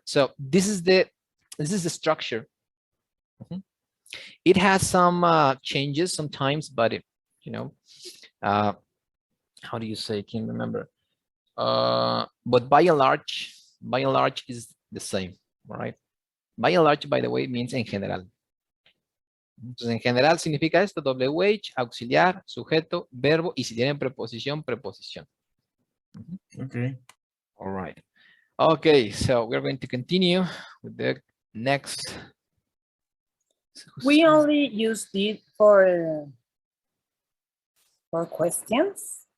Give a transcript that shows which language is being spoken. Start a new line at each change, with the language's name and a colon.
English: So this is the structure. It has some changes sometimes, but how do you say? I can't remember. But by and large is the same, all right? By and large, by the way, means
Spanish: en general. Entonces, en general significa esto: WH, auxiliar, sujeto, verbo, y si tienen preposición, preposición.
English: Okay. All right. Okay, so we're going to continue with the next. We only use it for questions.